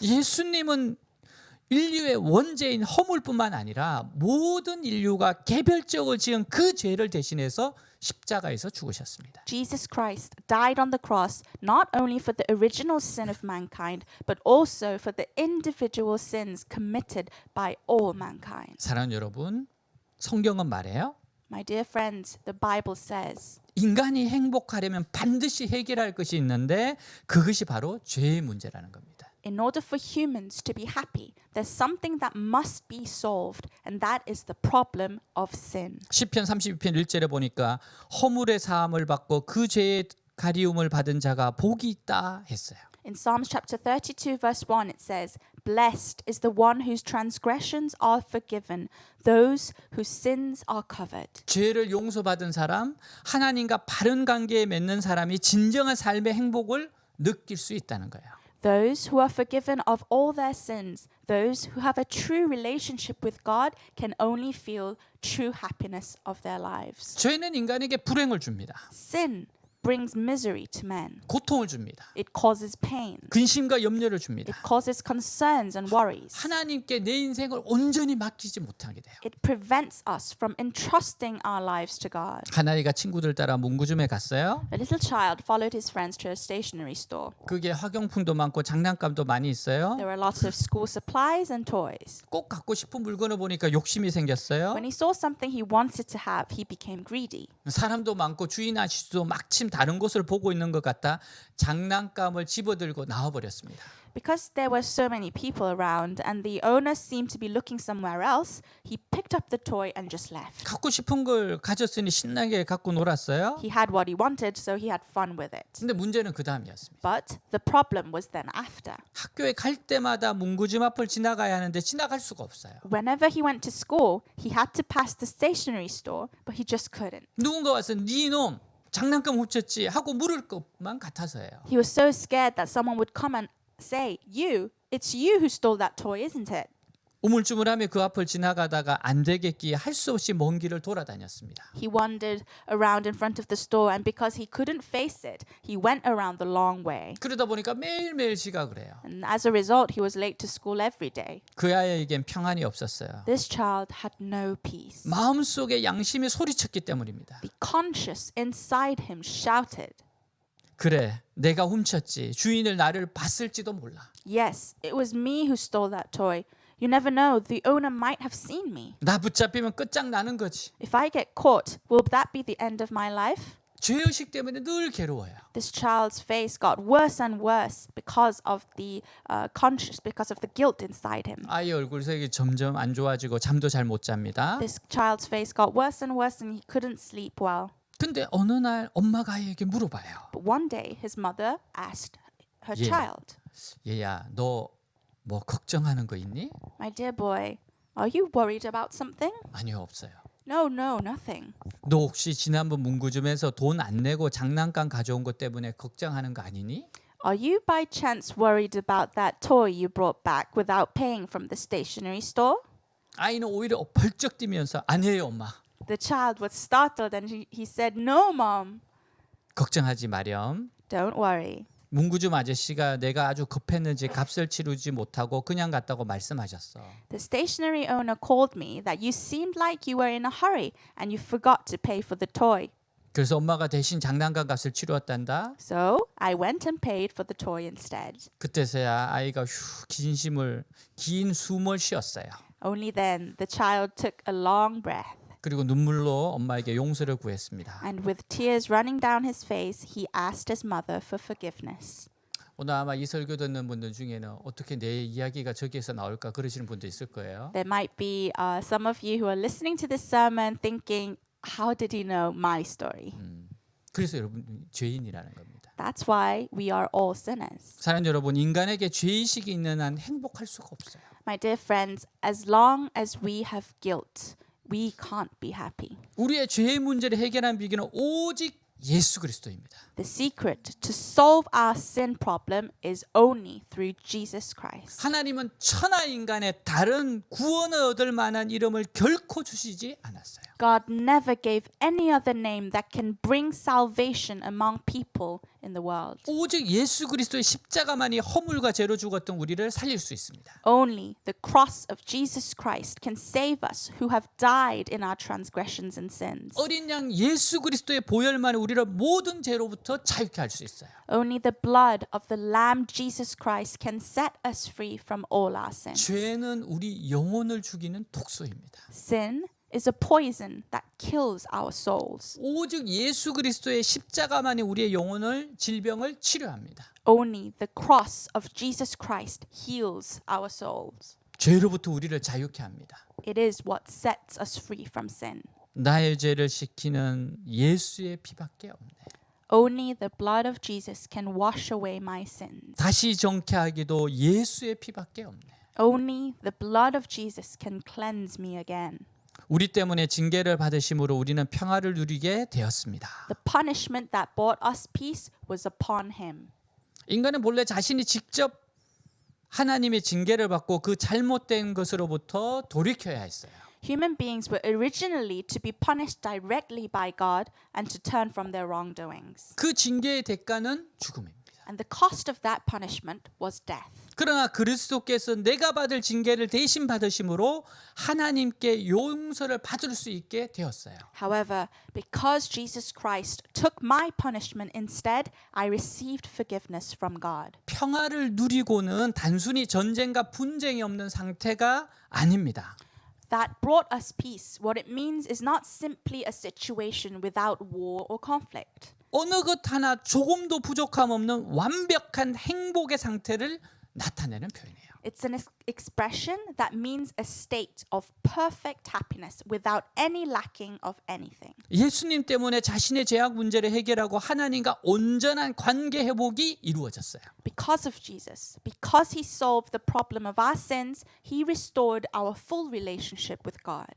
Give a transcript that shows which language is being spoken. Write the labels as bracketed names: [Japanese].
[Korean] 예수님은 인류의 원죄인 허물뿐만 아니라 모든 인류가 개별적으로 지은 그 죄를 대신해서 십자가에서 죽으셨습니다. [English] Jesus Christ died on the cross not only for the original sin of mankind, but also for the individual sins committed by all mankind. [Korean] 사랑하는 여러분, 성경은 말해요. [English] My dear friends, the Bible says, [Korean] 인간이 행복하려면 반드시 해결할 것이 있는데 그것이 바로 죄의 문제라는 겁니다. [English] in order for humans to be happy, there's something that must be solved, and that is the problem of sin. [Korean] 시편 32편 1절에 보니까 허물의 사함을 받고 그 죄의 가리움을 받은 자가 복이 있다 했어요. [English] In Psalms chapter 32 verse 1 it says, Blessed is the one whose transgressions are forgiven, those whose sins are covered. [Korean] 죄를 용서받은 사람, 하나님과 바른 관계에 맺는 사람이 진정한 삶의 행복을 느낄 수 있다는 거예요. [English] Those who are forgiven of all their sins, those who have a true relationship with God, can only feel true happiness of their lives. [Korean] 죄는 인간에게 불행을 줍니다. [English] Sin brings misery to men. [Korean] 고통을 줍니다. [English] It causes pain. [Korean] 근심과 염려를 줍니다. [English] It causes concerns and worries. [Korean] 하나님께 내 인생을 온전히 맡기지 못하게 돼요. [English] It prevents us from entrusting our lives to God. [Korean] 한 아이가 친구들 따라 문구점에 갔어요. [English] A little child followed his friends to a stationery store. [Korean] 그게 학용품도 많고 장난감도 많이 있어요. [English] There were lots of school supplies and toys. [Korean] 꼭 갖고 싶은 물건을 보니까 욕심이 생겼어요. [English] When he saw something he wanted to have, he became greedy. [Korean] 사람도 많고 주인 아저씨도 마침 다른 곳을 보고 있는 것 같다. 장난감을 집어들고 나와버렸습니다. [English] Because there were so many people around and the owner seemed to be looking somewhere else, he picked up the toy and just left. [Korean] 갖고 싶은 걸 가졌으니 신나게 갖고 놀았어요. [English] He had what he wanted, so he had fun with it. [Korean] 근데 문제는 그 다음이었습니다. [English] But the problem was then after. [Korean] 학교에 갈 때마다 문구점 앞을 지나가야 하는데 지나갈 수가 없어요. [English] Whenever he went to school, he had to pass the stationery store, but he just couldn't. [Korean] 누군가 와서 네 놈 장난감 훔쳤지 하고 물을 것만 같아서예요. [English] He was so scared that someone would come and say, it's you who stole that toy, isn't it? [Korean] 우물쭈물하며 그 앞을 지나가다가 안 되겠기에 할 수 없이 먼 길을 돌아다녔습니다. [English] He wandered around in front of the store, and because he couldn't face it, he went around the long way. [Korean] 그러다 보니까 매일매일 지각을 해요. [English] And as a result, he was late to school every day. [Korean] 그 아이에겐 평안이 없었어요. [English] This child had no peace. [Korean] 마음속에 양심이 소리쳤기 때문입니다. [English] The conscience inside him shouted, [Korean] 그래, 내가 훔쳤지. 주인을 나를 봤을지도 몰라. [English] yes, it was me who stole that toy. You never know, the owner might have seen me. [Korean] 나 붙잡히면 끝장나는 거지. [English] If I get caught, will that be the end of my life? [Korean] 죄의식 때문에 늘 괴로워요. [English] This child's face got worse and worse because of the conscience, because of the guilt inside him. [Korean] 아이 얼굴색이 점점 안 좋아지고 잠도 잘 못 잡니다. [English] This child's face got worse and worse, and he couldn't sleep well. [Korean] 근데 어느 날 엄마가 아이에게 물어봐요. [English] But one day, his mother asked her Yeah. child, [Korean] 얘야, 너 뭐 걱정하는 거 있니? [English] "My dear boy, are you worried about something?" [Korean] 아니요, 없어요. [English] No, nothing. [Korean] 너 혹시 지난번 문구점에서 돈 안 내고 장난감 가져온 것 때문에 걱정하는 거 아니니? [English] Are you by chance worried about that toy you brought back without paying from the stationery store? [Korean] 아이는 오히려 벌쩍 뛰면서 아니에요, 엄마. [English] The child was startled and he said, "No, mom. [Korean] 걱정하지 마렴. [English] Don't worry." [Korean] 문구점 아저씨가 내가 아주 급했는지 값을 치르지 못하고 그냥 갔다고 말씀하셨어. [English] The stationery owner called me that you seemed like you were in a hurry and you forgot to pay for the toy. [Korean] 그래서 엄마가 대신 장난감 값을 치루었단다. [English] So I went and paid for the toy instead. [Korean] 그때서야 아이가 긴 숨을 쉬었어요. [English] Only then the child took a long breath. [Korean] 그리고 눈물로 엄마에게 용서를 구했습니다. [English] And with tears running down his face, he asked his mother for forgiveness. [Korean] 오늘 아마 이 설교 듣는 분들 중에는 어떻게 내 이야기가 저기에서 나올까 그러시는 분도 있을 거예요. [English] There might be some of you who are listening to this sermon thinking, how did he know my story? [Korean] 그래서 여러분 죄인이라는 겁니다. [English] That's why we are all sinners. [Korean] 사랑하는 여러분, 인간에게 죄의식이 있는 한 행복할 수가 없어요. [English] My dear friends, as long as we have guilt, we can't be happy. [Korean] 우리의 죄의 문제를 해결하는 비결은 오직 예수 그리스도입니다. [English] The secret to solve our sin problem is only through Jesus Christ. [Korean] 하나님은 천하 인간의 다른 구원을 얻을 만한 이름을 결코 주시지 않았어요. [English] God never gave any other name that can bring salvation among people in the world. [Korean] 오직 예수 그리스도의 십자가만이 허물과 죄로 죽었던 우리를 살릴 수 있습니다. [English] Only the cross of Jesus Christ can save us who have died in our transgressions and sins. [Korean] 어린 양 예수 그리스도의 보혈만이 우리를 모든 죄로부터 자유케 할 수 있어요. [English] Only the blood of the Lamb Jesus Christ can set us free from all our sins. [Korean] 죄는 우리 영혼을 죽이는 독소입니다. [English] Sin is a poison that kills our souls. [Korean] 오직 예수 그리스도의 십자가만이 우리의 영혼을 질병을 치료합니다. [English] Only the cross of Jesus Christ heals our souls. [Korean] 죄로부터 우리를 자유케 합니다. [English] It is what sets us free from sin. [Korean] 나의 죄를 씻기는 예수의 피밖에 없네. [English] Only the blood of Jesus can wash away my sins. [Korean] 다시 정케하기도 예수의 피밖에 없네. [English] Only the blood of Jesus can cleanse me again. [Korean] 우리 때문에 징계를 받으심으로 우리는 평화를 누리게 되었습니다. [English] The punishment that brought us peace was upon him. [Korean] 인간은 본래 자신이 직접 하나님의 징계를 받고 그 잘못된 것으로부터 돌이켜야 했어요. [English] Human beings were originally to be punished directly by God and to turn from their wrongdoings. [Korean] 그 징계의 대가는 죽음입니다. [English] And the cost of that punishment was death. [Korean] 그러나 그리스도께서 내가 받을 징계를 대신 받으심으로 하나님께 용서를 받을 수 있게 되었어요. [English] However, because Jesus Christ took my punishment instead, I received forgiveness from God. [Korean] 평화를 누리고는 단순히 전쟁과 분쟁이 없는 상태가 아닙니다. [English] That brought us peace. What it means is not simply a situation without war or conflict. [Korean] 어느 것 하나 조금도 부족함 없는 완벽한 행복의 상태를 나타내는 표현이에요. [English] It's an expression that means a state of perfect happiness without any lacking of anything. [Korean] 예수님 때문에 자신의 죄악 문제를 해결하고 하나님과 온전한 관계 회복이 이루어졌어요. Because of Jesus, because he solved the problem of our sins, he restored our full relationship with God.